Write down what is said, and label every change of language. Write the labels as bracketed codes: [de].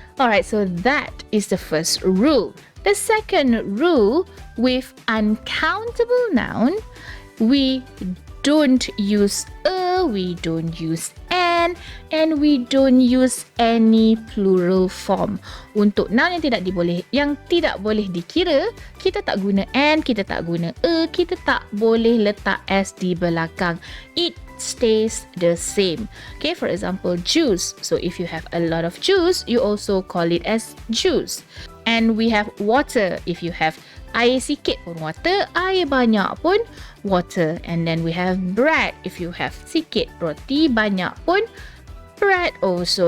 [en] Alright, so that is the first rule. The second rule, with uncountable noun, we don't use we don't use an, and we don't use any plural form. [ms] Untuk noun yang tidak boleh dikira, kita tak guna an, kita tak guna kita tak boleh letak s di belakang. [en] It stays the same. Okay, for example, juice. So if you have a lot of juice, you also call it as juice. And we have water. If you have [ms] air sikit pun water, air banyak pun water. [en] And then we have bread. If you have [ms] sikit roti, banyak pun [en] bread also.